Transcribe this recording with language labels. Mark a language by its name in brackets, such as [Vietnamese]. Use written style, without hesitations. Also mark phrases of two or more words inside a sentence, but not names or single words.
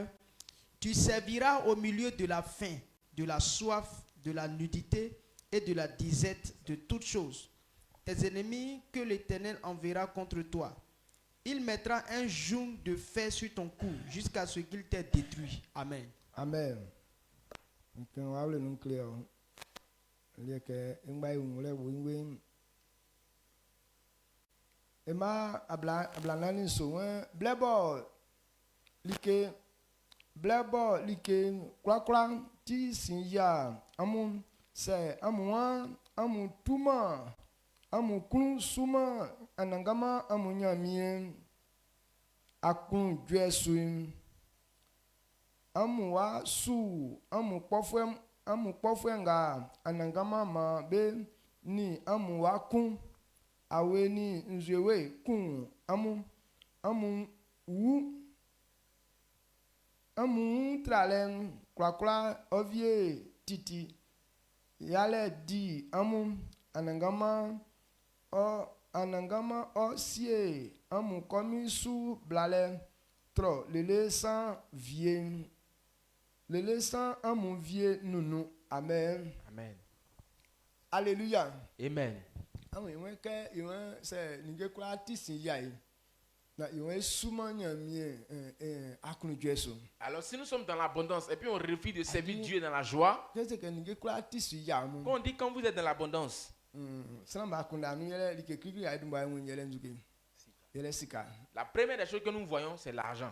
[French] Tu serviras au milieu de la faim, de la soif, de la nudité et de la disette de toutes choses. Tes ennemis que l'Éternel enverra contre toi, il mettra un joug de fer sur ton cou jusqu'à ce qu'il t'ait détruit. Amen. Amen. [Baoulé] Ema ablanani so blebo like kwakwa ti sinya amun se amuan amu tuma amu kun suma anangama amunyamien akun dwesu amu wa su amu kpofwe nga anangama ma be ni amu wa kun awe ni nzewe kun amu tralen kwakwa ovie titi yale di anangama o sie amu komisu blale tro lele san vie amu vie nunu. [French] Amen. Amen. Alléluia. Amen. Alors si nous sommes dans l'abondance et puis on refuse de servir Dieu dans la joie, quand on dit quand vous êtes dans l'abondance, la première des choses que nous voyons, c'est l'argent.